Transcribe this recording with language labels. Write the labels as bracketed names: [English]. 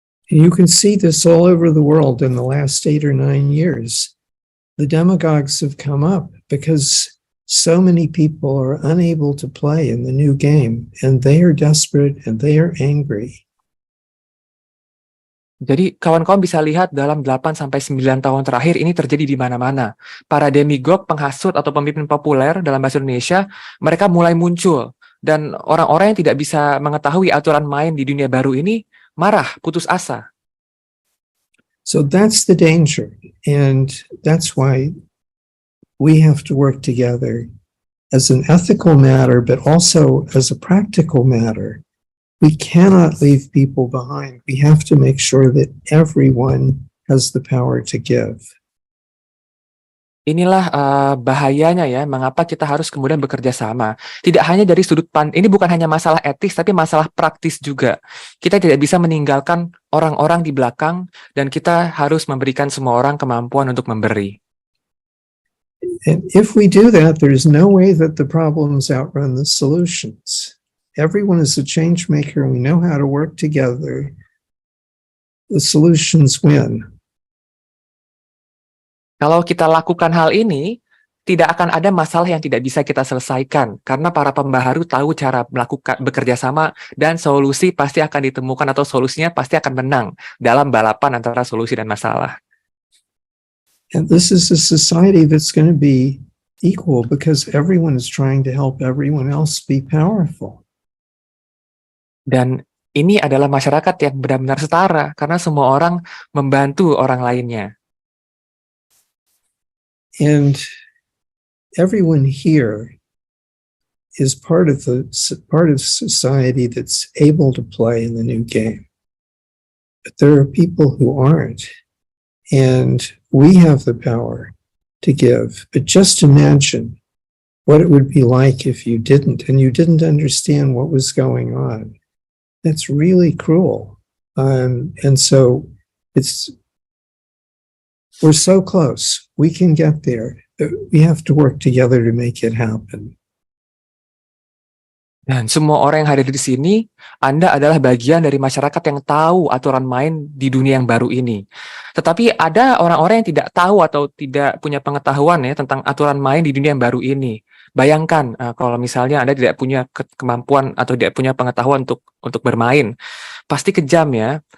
[English] You can see this all over the world in the last 8 or 9 years. The demagogues have come up because so many people are unable to play in the new game, and they are desperate and they are angry. [Indonesian] Jadi kawan-kawan bisa lihat dalam 8-9 tahun terakhir ini terjadi di mana-mana. Para demigod, penghasut atau pemimpin populer dalam bahasa Indonesia, mereka mulai muncul. Dan orang-orang yang tidak bisa mengetahui aturan main di dunia baru ini marah, putus asa. [English] So that's the danger, and that's why we have to work together as an ethical matter, but also as a practical matter. We cannot leave people behind. We have to make sure that everyone has the power to give. [Indonesian] Inilah bahayanya ya, mengapa kita harus kemudian bekerja sama. Tidak hanya dari sudut pandang, ini bukan hanya masalah etis, tapi masalah praktis juga. Kita tidak bisa meninggalkan orang-orang di belakang, dan kita harus memberikan semua orang kemampuan untuk memberi. [English] And if we do that, there's no way that the problems outrun the solutions. Everyone is a change maker, and we know how to work together. The solutions win. [Indonesian] Kalau kita lakukan hal ini, tidak akan ada masalah yang tidak bisa kita selesaikan, karena para pembaharu tahu cara bekerja sama, dan solusi pasti akan ditemukan atau solusinya pasti akan menang dalam balapan antara solusi dan masalah. [English] And this is a society that's going to be equal because everyone is trying to help everyone else be powerful. [Indonesian] Dan ini adalah masyarakat yang benar-benar setara, karena semua orang membantu orang lainnya. [English] And everyone here is part of society that's able to play in the new game. But there are people who aren't, and we have the power to give. But just imagine what it would be like if you didn't, and you didn't understand what was going on. That's really cruel. And so we're so close. We can get there. We have to work together to make it happen. [Indonesian] Dan semua orang yang hadir di sini, Anda adalah bagian dari masyarakat yang tahu aturan main di dunia yang baru ini. Tetapi ada orang-orang yang tidak tahu atau tidak punya pengetahuan ya tentang aturan main di dunia yang baru ini. Bayangkan kalau misalnya Anda tidak punya kemampuan atau tidak punya pengetahuan untuk bermain, pasti kejam ya.